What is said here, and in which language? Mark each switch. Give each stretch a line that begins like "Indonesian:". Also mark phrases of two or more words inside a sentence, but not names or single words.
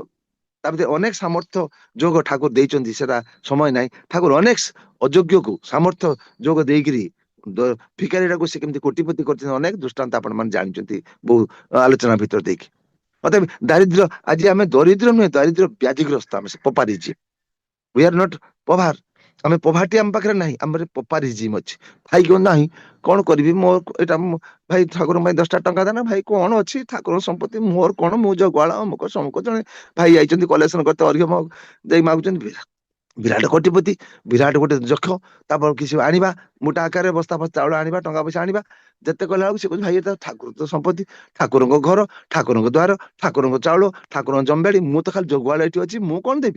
Odia: ତା ଭିତରେ ଅନେକ ସାମର୍ଥ୍ୟ ଯୋଗ ଠାକୁର ଦେଇଛନ୍ତି, ସେଟା ସମୟ ନାହିଁ। ଠାକୁର ଅନେକ ଅଯୋଗ୍ୟକୁ ସାମର୍ଥ୍ୟ ଯୋଗ ଦେଇକିରି ଭିକାରୀଟାକୁ ସେ କେମିତି କୋଟିପତି କରିଛନ୍ତି, ଅନେକ ଦୃଷ୍ଟାନ୍ତ ଆପଣ ମାନେ ଜାଣିଛନ୍ତି ବହୁ ଆଲୋଚନା ଭିତରେ ଦେଇକି। ଅତଏବ ଦାରିଦ୍ର୍ୟ, ଆଜି ଆମେ ଦରିଦ୍ର ନୁହେଁ, ଦାରିଦ୍ର୍ୟ ବ୍ୟାଧିଗ୍ରସ୍ତ, ଆମେ ପୋପାରିଜି।
English: we are not pauper,
Odia: ଆମେ ପଭାର୍ଟି ଆମ ପାଖରେ ନାହିଁ, ଆମର ପୋପାରିଜିମ୍ ଅଛି। ଭାଇ କଣ ନାହିଁ, କଣ କରିବି, ମୋ ଏଇଟା ଭାଇ ଠାକୁରଙ୍କ ପାଇଁ 10ଟା ଟଙ୍କା ଦେନା, ଭାଇ କଣ ଅଛି ଠାକୁରଙ୍କ ସମ୍ପତ୍ତି, ମୋର କଣ, ମୁଁ ଜଗୁଆଳ ଅମୁକ ସମୁକ। ଜଣେ ଭାଇ ଯାଇଛନ୍ତି କଲେକ୍ସନ କରତେ, ଅର୍ଘ୍ୟ ଦେଇ ମାଗୁଛନ୍ତି, ବିରାଟ କୋଟିପତି, ବିରାଟ ଗୋଟେ ଯକ୍ଷ, ତାପରେ କିଛି ଆଣିବା, ମୋଟା ଆକାରରେ ବସ୍ତା ବସ୍ତା ଚାଉଳ ଆଣିବା, ଟଙ୍କା ପଇସା ଆଣିବା, ଯେତେ କଲା ବେଳକୁ ସେ କହୁଛି ଭାଇ ଏଟା ଠାକୁର ତ ସମ୍ପତ୍ତି, ଠାକୁରଙ୍କ ଘର, ଠାକୁରଙ୍କ ଦ୍ୱାର, ଠାକୁରଙ୍କ ଚାଉଳ, ଠାକୁରଙ୍କ ଜମିବାଡି, ମୁଁ ତ ଖାଲି ଜଗୁଆଳ ଏଠି ଅଛି, ମୁଁ କଣ ଦେବି?